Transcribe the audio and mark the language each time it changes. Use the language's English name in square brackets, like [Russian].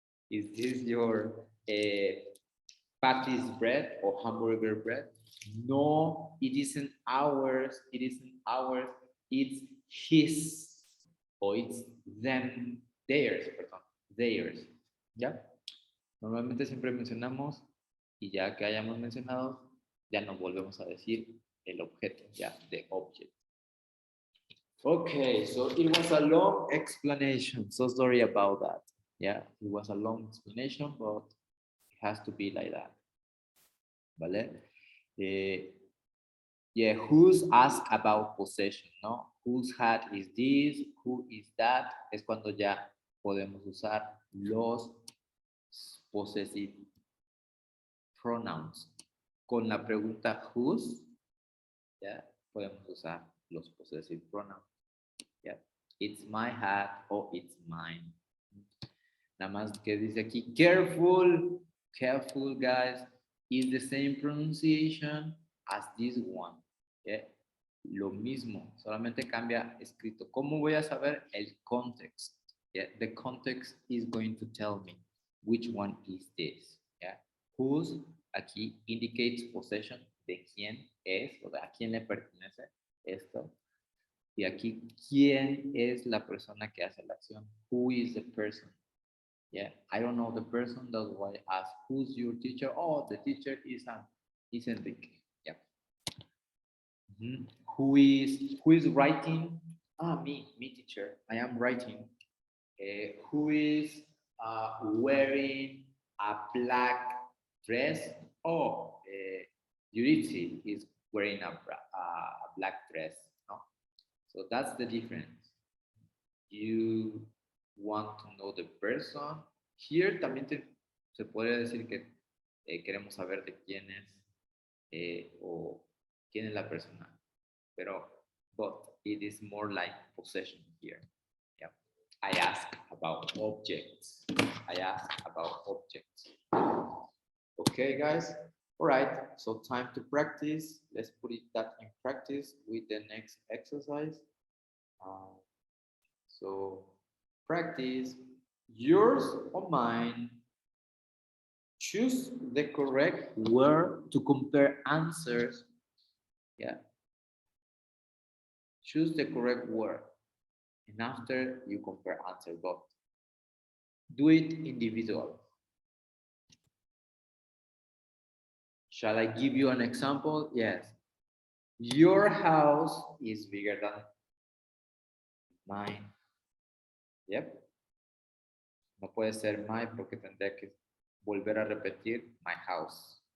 [English] Is this your patty's bread or hamburger bread? No, it isn't ours. It isn't ours. It's his. Or it's them, theirs, [Spanish] perdón, [English] theirs. [Spanish] ¿Ya? Normalmente siempre mencionamos y ya que hayamos mencionado, ya no volvemos a decir el objeto, ya, [English] the object. Okay, so it was a long explanation. So sorry about that. Yeah, it was a long explanation, but it has to be like that. [Spanish] ¿vale? [English] Yeah, who's asked about possession, [Spanish] ¿no? [English] Whose hat is this? Who is that? [Spanish] Es cuando ya podemos usar los possessive pronouns. Con la pregunta whose, ya podemos usar los possessive pronouns. Yeah. [English] It's my hat o it's mine. [Spanish] Nada más que dice aquí, [English] careful, careful guys, is the same pronunciation as this one. Yeah. [Spanish] Lo mismo, solamente cambia escrito. ¿Cómo voy a saber el context? [English] Yeah. The context is going to tell me which one is this. Yeah. [Spanish] Whose aquí [English] indicates possession [Spanish] de quién es o de a quién le pertenece esto. Y aquí, ¿quién es la persona que hace la acción? [English] Who is the person? Yeah, I don't know the person. That's why I ask, who's your teacher? Oh, the teacher is Enrique. Yeah. Who is writing? Ah, me teacher. I am writing. Who is wearing a black dress? Oh, Yuritsi is wearing a black dress. No? So that's the difference. You want to know the person. [Spanish] Here también se puede decir que queremos saber de quién es o quién es la persona. Pero, [English] but it is more like possession here. Yeah. I ask about objects. I ask about objects. Okay, guys. All right. So time to practice. Let's put that in practice with the next exercise. So practice yours or mine. Choose the correct word to compare answers. Yeah. Choose the correct word. And after you compare answer, but do it individual. Shall I give you an example? Yes. Your house is bigger than mine. Yep. [Spanish] No puede ser my porque tendría que volver a repetir [English] my house.